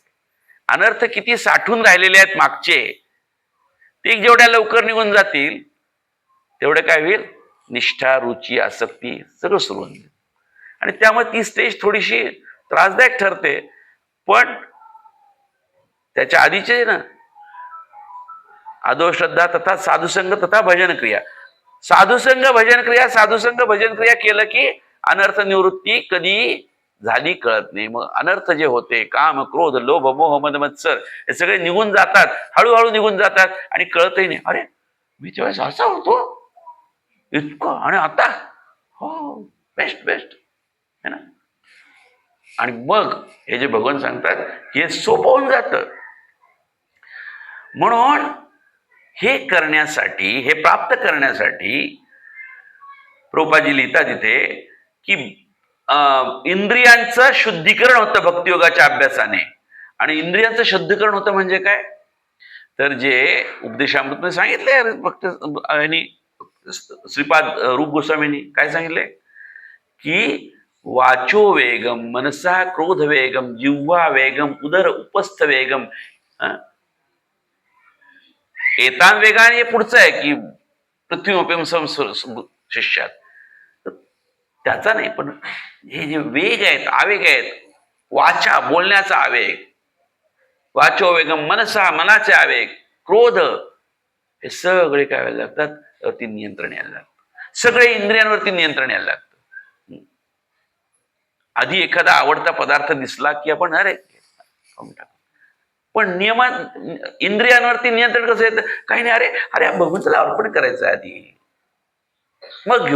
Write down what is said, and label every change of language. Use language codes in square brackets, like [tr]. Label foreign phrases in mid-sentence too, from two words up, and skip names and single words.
[mr] अनर्थ किती साठून राहिलेले आहेत मागचे, ते जेवढ्या लवकर निघून जातील तेवढं काय होईल, निष्ठा, रुची, आसक्ती सगळं सुरू होईल. आणि त्यामुळे ती स्टेज थोडीशी त्रासदायक ठरते. पण त्याच्या आधीचे ना [sa] अधो श्रद्धा, तथा साधुसंग, तथा भजन क्रिया. साधुसंग भजन क्रिया, साधुसंग भजन क्रिया [mr] केलं की अनर्थ निवृत्ती कधी झाली कळत नाही. मग अनर्थ जे होते काम, क्रोध, लोभ, मोह, मद, मत्सर हे सगळे निघून जातात, हळूहळू निघून जातात आणि कळतही नाही. अरे मी तेव्हा असा होतो इतकं आणि आता हो [en] best best [hi] है ना. [mr] आणि मग हे जे भगवान सांगतात हे सोपं होऊन जातं. म्हणून हे करण्यासाठी, हे प्राप्त करण्यासाठी प्रभुपादजी लिहितात तिथे की इंद्रियांचं शुद्धीकरण होतं भक्तियोगाच्या अभ्यासाने. आणि इंद्रियांचं शुद्धीकरण होतं म्हणजे काय तर जे उपदेशामृतमध्ये सांगितलंय भक्त श्रीपाद रूप गोस्वामींनी काय सांगितलंय की [sa] वाचो वेगम, मनसा क्रोध वेगम, जिव्हा वेगम, उदर उपस्थ वेगम. एतान वेगाने [mr] हे पुढचं आहे की [sa] पृथ्वीमपेम शिष्यात, [mr] त्याचा नाही. पण हे जे वेग आहेत, आवेग आहेत, वाचा बोलण्याचा आवेग, [sa] वाचो वेगम, [mr] मनसा मनाचे आवेग, क्रोध, हे सगळे काय व्हायला लागतात, वरती नियंत्रण यायला लागतं. सगळे इंद्रियांवरती नियंत्रण यायला लागतं. आधी एखादा आवडता पदार्थ दिसला की आपण अरे पण इंद्रियांवरती नियंत्रण कसं येतं, काही नाही अरे अरे भगवंताला अर्पण करायचं आधी मग घेऊ.